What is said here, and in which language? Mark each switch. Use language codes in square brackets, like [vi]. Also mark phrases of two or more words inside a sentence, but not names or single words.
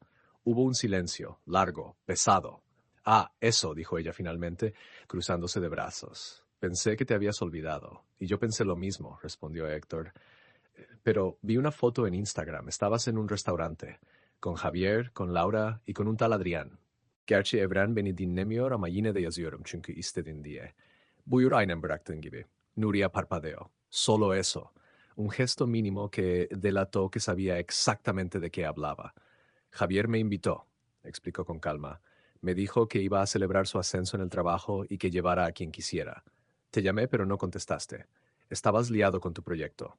[es] Hubo un silencio, largo, pesado. «Ah, eso», dijo ella finalmente, cruzándose de brazos. «Pensé que te habías olvidado». «Y yo pensé lo mismo», respondió Héctor. «Pero vi una foto en Instagram. Estabas en un restaurante. Con Javier, con Laura y con un tal Adrián. [tr] Gerçi evren beni dinlemiyor ama yine de yazıyorum çünkü istedin diye. Buyur aynen bıraktığın gibi». [es] Nuria parpadeó. Solo eso. Un gesto mínimo que delató que sabía exactamente de qué hablaba. «Javier me invitó», explicó con calma. «Me dijo que iba a celebrar su ascenso en el trabajo y que llevara a quien quisiera. Te llamé, pero no contestaste. Estabas liado con tu proyecto.